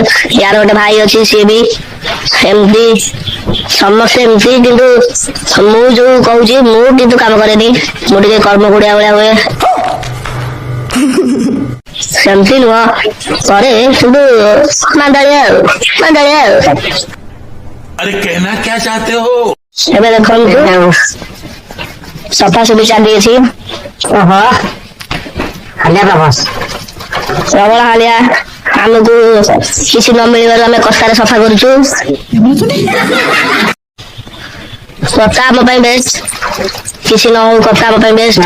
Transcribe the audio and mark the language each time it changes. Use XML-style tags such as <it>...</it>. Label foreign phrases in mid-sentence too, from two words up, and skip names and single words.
<or>ୟାର ଗୋଟେ ଭାଇ ଅଛି, ସିଏ ବି ଏମିତି, ସମସ୍ତେ ଏମିତି। କିନ୍ତୁ ମୁଁ ଯୋଉ କହୁଛି, ମୁଁ କିନ୍ତୁ କାମ କରେନି, ମୁଁ ଟିକେ କର୍ମ କୋଡିଆ ଭଳିଆ ହୁଏ, ସେମିତି ନୁହଁ, କରେ କିନ୍ତୁ ମାନ୍ଦାଳିଆ ଆଉ।</or> <hi>अरे कहना क्या चाहते हो?</hi> <or>ଏବେ ଦେଖନ୍ତୁ ସଫାସଫି ଚାଲିଛି। ଓହୋ, ହାଲିଆ ପ୍ରବଳ ହାଲିଆ। ଆମକୁ କିଛି ନ ମିଳିବାରୁ ଆମେ କଷ୍ଟାରେ ସଫା କରୁଛୁ। କଥା ଆମ ପାଇଁ ବେଷ୍ଟ, କିଛି ନ ହଉ କଥା ଆମ ପାଇଁ ବେଷ୍ଟ।</or>